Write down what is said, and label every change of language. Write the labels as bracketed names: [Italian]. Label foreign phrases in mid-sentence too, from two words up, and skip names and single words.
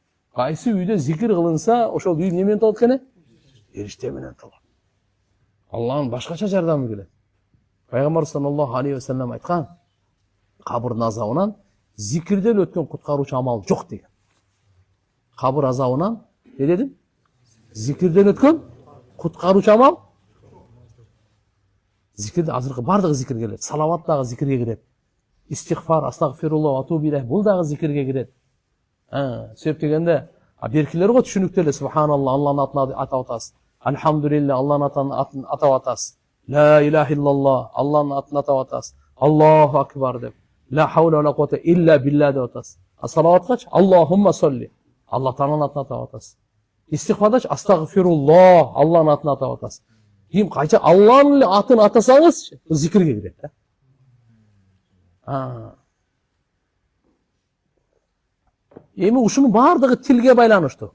[Kyrgyz] Кайсы үйдө зикир кылынса, ошол үй немен толот экен? Периште менен толот. Аллахтын башкача жардамы келет. Пайгамбар [Arabic] صلى الله عليه وسلم [Kyrgyz] айткан, кабырдын азабынан зикирден өткөн куткаруучу амал жок деген. Кабыр азабынан не дедим? Зикирден өткөн куткаруучу амал. Зикирде азыркы бардыгы зикир келет. Салават дагы зикирге кирет. Истигфар, [Arabic] أستغفر الله أتوب إليه [Kyrgyz] бул дагы зикирге кирет. Себеп дегенде, беркилер го түшүнүктүү эле. Субханаллах, Аллахтын атын атап атасыз. Альхамдулилlah, Аллахтын атын атап атасыз. [Arabic] لا إله إلا الله, [Kyrgyz] Аллахтын атын атап атасыз. [Arabic] الله أكبر деп. لا حول ولا قوة إلا بالله [Kyrgyz] деп атасыз. Салаваткач [Arabic] اللهم صل, [Kyrgyz] Аллах тааланын атын атап атасыз. Истигфардач астагфируллах, Аллахтын атын атап атасыз. Ким кайча Аллахтын атын атасаңыз, зикирге кирет да. Эми ушунун бардыгы тилге байланыштуу.